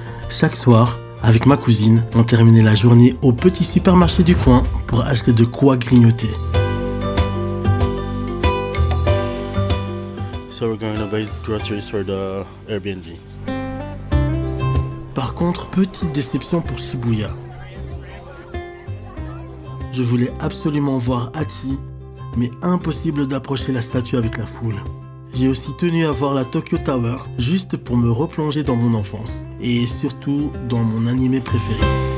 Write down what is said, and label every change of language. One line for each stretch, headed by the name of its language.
French: Chaque soir, avec ma cousine, on terminait la journée au petit supermarché du coin pour acheter de quoi grignoter.
English: So we're going to buy groceries for the Airbnb.
French: Par contre, petite déception pour Shibuya. Je voulais absolument voir Hachi, mais impossible d'approcher la statue avec la foule. J'ai aussi tenu à voir la Tokyo Tower, juste pour me replonger dans mon enfance, et surtout dans mon animé préféré.